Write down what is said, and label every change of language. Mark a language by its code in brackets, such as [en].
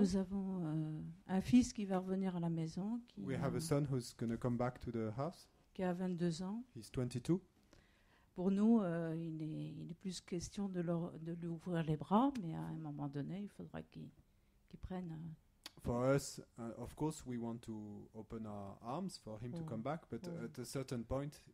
[fr] nous avons un fils qui va revenir à la maison, [en] We have a son who's going to come back to the house. [fr] qui a 22 ans. [en] He's 22. [fr] Pour nous, il est plus question de lui ouvrir les bras, mais à un moment donné, il faudra qu'il prenne... [en] For us, of course, we want to open our arms for him to come back, but at a certain point,